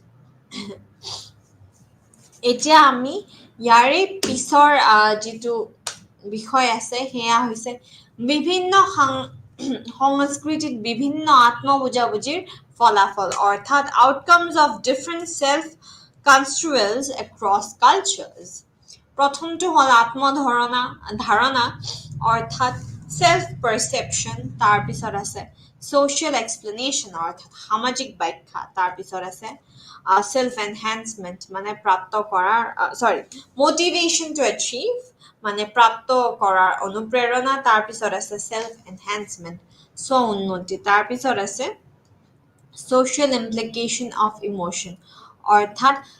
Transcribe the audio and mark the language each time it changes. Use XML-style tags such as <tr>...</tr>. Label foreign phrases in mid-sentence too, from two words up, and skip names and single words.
<as>এতিয়া আমি ইয়াৰে পিছৰ যিটো বিষয় আছে সেয়া হৈছে বিভিন্ন সংস্কৃতিত বিভিন্ন আত্মবুজাবুজিৰ ফলাফল অৰ্থাৎ</as> <en>outcomes of different self construals across cultures</en> <as>প্ৰথমটো হ'ল ধাৰণা অৰ্থাৎ</as> <en>self perception</en> <as>তাৰপিছত আছে</as> <en>social explanation</en> <as>অৰ্থাৎ সামাজিক ব্যাখ্যা তাৰপিছত আছে</as> <en>self enhancement</en> <as>মানে প্ৰাপ্ত কৰাৰ</as> <en>motivation to achieve</en> <as>মানে প্ৰাপ্ত কৰাৰ অনুপ্ৰেৰণা তাৰপিছত আছে</as> <en>self enhancement</en> <as>স্ব উন্নতি তাৰপিছত আছে</as> <en>social implication of emotion</en> <as>অৰ্থাৎ</as>